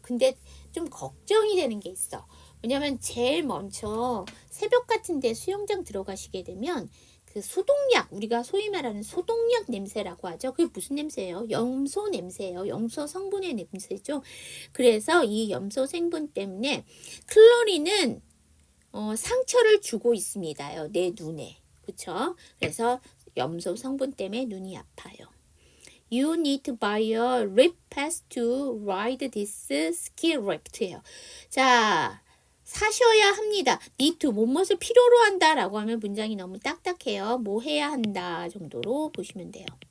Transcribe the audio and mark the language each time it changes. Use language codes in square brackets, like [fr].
[ko] 근데 좀 걱정이 되는 게 있어. 왜냐면 제일 먼저 새벽 같은데 수영장 들어가시게 되면 그 소독약, 우리가 소위 말하는 소독약 냄새라고 하죠. 그게 무슨 냄새예요? 염소 냄새예요. 염소 성분의 냄새죠. 그래서 이 염소 성분 때문에 클로린은 상처를 주고 있습니다요. 내 눈에. 그쵸? 그래서 염소 성분 때문에 눈이 아파요. [en] You need to buy a lip pass to ride this ski raft예요. [ko] 자, 사셔야 합니다. need to 뭐뭇을 필요로 한다 라고 하면 문장이 너무 딱딱해요. 뭐 해야 한다 정도로 보시면 돼요.